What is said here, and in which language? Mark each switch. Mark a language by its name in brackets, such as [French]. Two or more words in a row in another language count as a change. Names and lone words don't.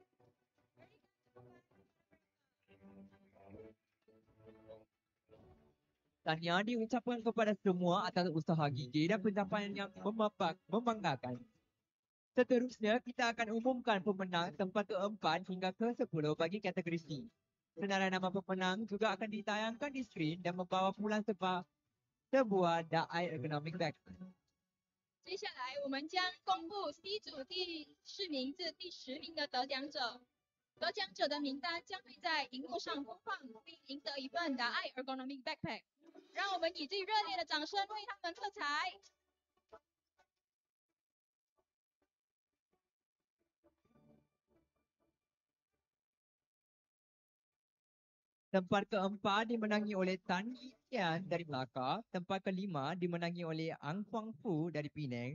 [Malay] Tahniah diucapkan kepada semua atas usaha gigih dan pencapaian yang membanggakan. Seterusnya, kita akan umumkan pemenang tempat ke-4 hingga ke-10 bagi kategori C. Senarai nama pemenang juga akan ditayangkan di skrin dan membawa pulang sebuah daai ergonomic bag. [Chinese] 接下来我们将公布 C 组第10名至第10名的得奖者。得奖者的名单将会在荧幕上播放，并赢得一份达爱 ergonomic backpack。让我们以最热烈的掌声为他们喝彩。 [Malay] Tempat ke-4 dimenangi oleh Tan Yian dari Melaka. Tempat ke-5 dimenangi oleh Ang Huang Fu dari Penang.